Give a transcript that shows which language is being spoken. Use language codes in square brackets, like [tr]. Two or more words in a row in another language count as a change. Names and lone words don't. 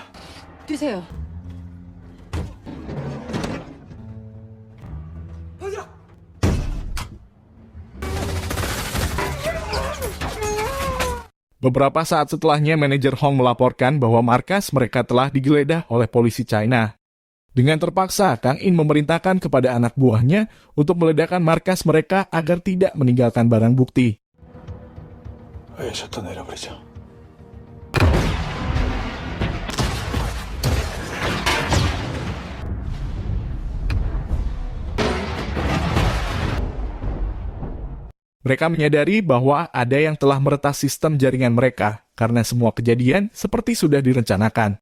[ko] 드세요. [id] Beberapa saat setelahnya, manajer Hong melaporkan bahwa markas mereka telah digeledah oleh polisi China. Dengan terpaksa, Kang In memerintahkan kepada anak buahnya untuk meledakkan markas mereka agar tidak meninggalkan barang bukti. [ko] 아예 셔터 내려버리자. [id] Mereka menyadari bahwa ada yang telah meretas sistem jaringan mereka karena semua kejadian seperti sudah direncanakan.